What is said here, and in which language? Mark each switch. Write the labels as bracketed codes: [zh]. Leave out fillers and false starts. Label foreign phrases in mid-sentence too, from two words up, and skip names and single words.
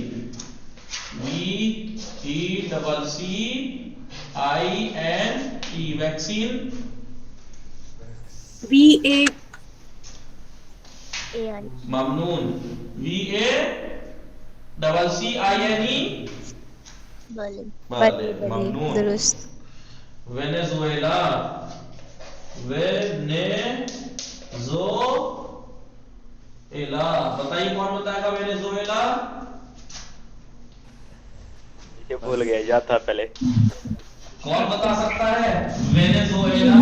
[en] V E double C I N E vaccine. V A ممنون. V A double C I N E. [fa] بلے بلے بلے ممنون. درست. وینیزویلا. [ur] وینیزویلا بتائیے کون بتائے گا وینیزویلا؟ یہ بھول گیا, یاد تھا پہلے. کون بتا سکتا ہے وینیزویلا؟